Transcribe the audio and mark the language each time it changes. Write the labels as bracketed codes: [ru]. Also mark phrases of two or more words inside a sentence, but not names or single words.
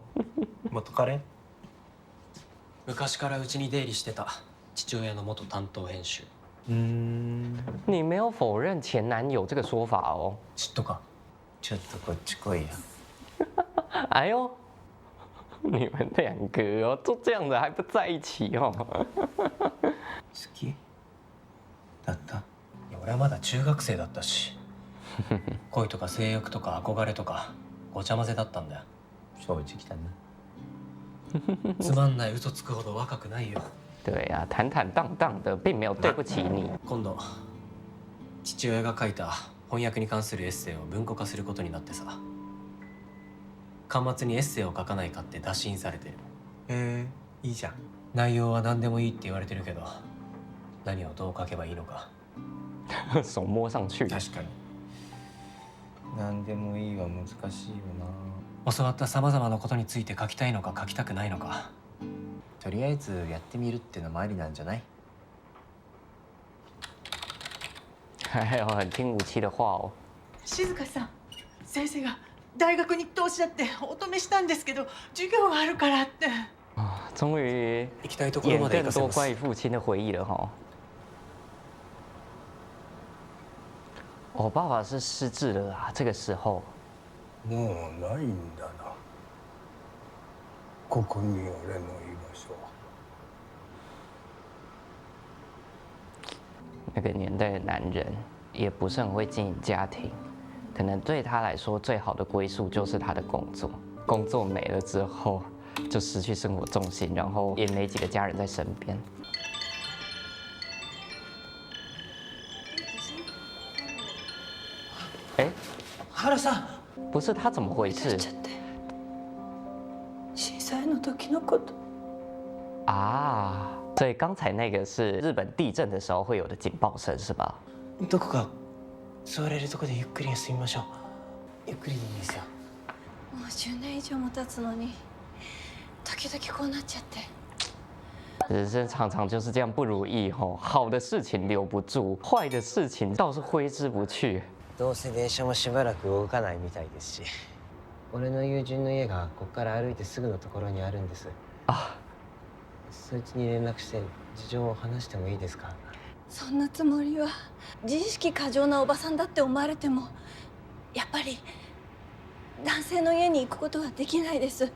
[ja] 元彼？昔からうちに出入りしてた父親の元担当編集。 [zh] 你没有否认前男友这个说法哦。 [ja] 嫉妬か。ちょっとこっち来いよ。 [zh] 哎呦，你们两个哦，都这样的还不在一起哦。 [ja] 好きだった？いや俺はまだ中学生だったし恋とか性欲とか憧れとかごちゃ混ぜだったんだよ。正直だな。つまんない嘘つくほど若くないよ。 [zh] 对呀、坦坦荡荡的，并没有对不起你。 [ja] 今度父親が書いた翻訳に関するエッセイを文庫化することになってさ、巻末にエッセイを書かないかって打診されてる。いいじゃん。内容は何でもいいって言われてるけど、何をどう書けばいいのか。 [zh] 手摸上去。 [ja] 確かに。何でもいいは難しいよ教わったさまざまなことについて書きたいのか書きたくないのか。な。とりあえずやってみるってのもありなんじゃない？ [zh] 还有很听吴七的话哦。 [ja] 静香さん、先生が大学に行っておっしゃってお止めしたんですけど、授業があるからって。 [zh] 啊，终于 [ja] 行きたいところ演まで行 [zh] 更多 [ja] かせます。 [zh] 关于父亲的回忆了哈。我爸爸是失智了啊，这个时候。 [ja] もうないんだな。ここに俺の居場所は。 [zh] 那个年代的男人也不是很会经营家庭，可能对他来说最好的归宿就是他的工作。工作没了之后，就失去生活重心，然后也没几个家人在身边。哎， [ja] 原さん。 [zh] 不是他怎么回事 [ja] ちゃって震災の時のこと。啊？ [zh] 所以刚才那个是日本地震的时候会有的警报声是吧？ [ja] どこか座れるとこでゆっくり休みましょう。ゆっくりでいいですよ。もう10年以上も経つのに時々こうなっちゃって。 [zh] 人生常常就是这样不如意吼，好的事情留不住，坏的事情倒是挥之不去。 [ja] どうせ電車もしばらく動かないみたいですし、俺の友人の家がここから歩いてすぐのところにあるんです。あ、そいつに連絡して事情を話してもいいですか？そんなつもりは。自意識過剰なおばさんだって思われてもやっぱり男性の家に行くことはできないです。